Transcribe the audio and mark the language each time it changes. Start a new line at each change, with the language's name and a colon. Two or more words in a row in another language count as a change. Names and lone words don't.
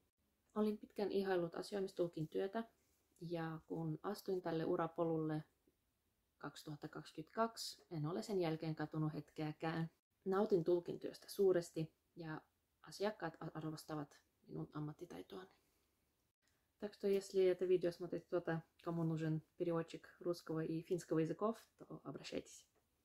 Finnish: Olin pitkän ihaillut asioimistulkin työtä ja kun astuin tälle urapolulle 2022, en ole sen jälkeen katunut hetkeäkään. Nautin tulkin työstä suuresti ja asiakkaat arvostavat minun ammattitaitoani.
Russian: Так что если это видео смотрит кто-то, кому нужен переводчик русского и финского языков, то обращайтесь.